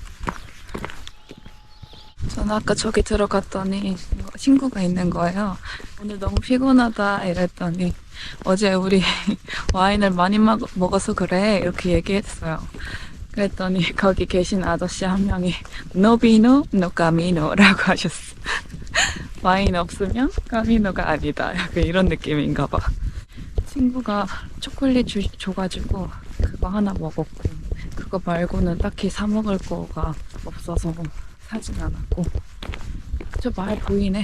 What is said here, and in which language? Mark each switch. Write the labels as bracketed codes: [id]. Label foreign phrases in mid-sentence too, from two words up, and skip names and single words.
[ko] 저는 아까 저기 들어갔더니 친구가 있는 거예요. 오늘 너무 피곤하다 이랬더니 어제 우리 와인을 많이 먹어서 그래 이렇게 얘기했어요. 그랬더니 거기 계신 아저씨 한 명이 [es] No vino, no camino [ko] 라고 하셨어. 와인 없으면 까미노가 아니다. 약간 이런 느낌인가 봐. 친구가 초콜릿 줘가지고 그거 하나 먹었고 그거 말고는 딱히 사 먹을 거가 없어서 사진 않았고. 저 마을 보이네.